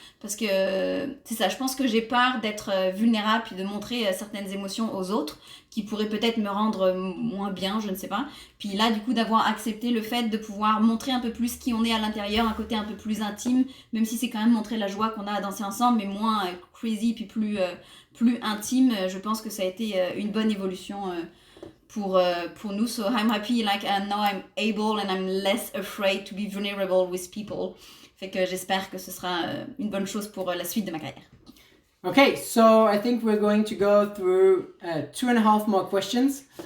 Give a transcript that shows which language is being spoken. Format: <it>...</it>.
<fr>Parce que c'est ça, je pense que j'ai peur d'être vulnérable puis de montrer certaines émotions aux autres qui pourraient peut-être me rendre moins bien, je ne sais pas. Puis là, du coup, d'avoir accepté le fait de pouvoir montrer un peu plus qui on est à l'intérieur, un côté un peu plus intime, même si c'est quand même montrer la joie qu'on a à danser ensemble, mais moins crazy puis plus intime. Je pense que ça a été une bonne évolution pour nous.</fr> <en>So I'm happy, now I'm able and I'm less afraid to be vulnerable with people.</en> <fr>Fait que j'espère que ce sera une bonne chose pour la suite de ma carrière.</fr> <en>Okay, so I think we're going to go through 2.5 more questions.</en>